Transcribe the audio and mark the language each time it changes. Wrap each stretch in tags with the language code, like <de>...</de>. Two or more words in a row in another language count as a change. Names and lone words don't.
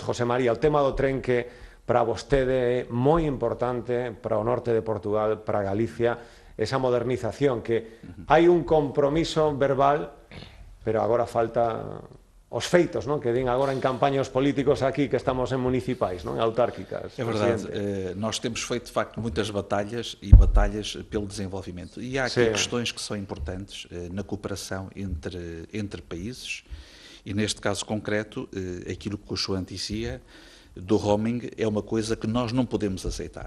<gl>José María, o tema do tren que para vostede é moi importante para o norte de Portugal, para Galicia, esa modernización, que hai un compromiso verbal, pero agora falta os feitos, non? Que din agora en campañas políticos aquí que estamos en municipais, non?</gl> <pt>Autárquicas. É verdade, nós temos feito de facto muitas batalhas e batalhas pelo desenvolvimento. E há aqui questões que são importantes na cooperação entre países e neste caso concreto, aquilo que o João dizia do roaming é uma coisa que nós não podemos aceitar.</pt>